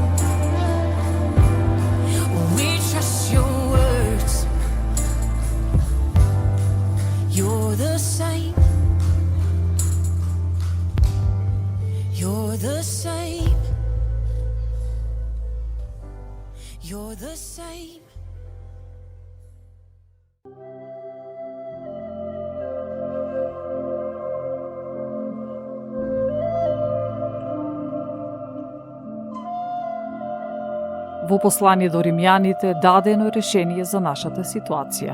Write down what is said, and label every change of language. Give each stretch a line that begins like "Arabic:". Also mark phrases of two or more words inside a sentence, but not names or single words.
English: We trust your words. You're the same. You're the same. You're the same.
Macedonian: Во послание до римјаните дадено решение за нашата ситуација.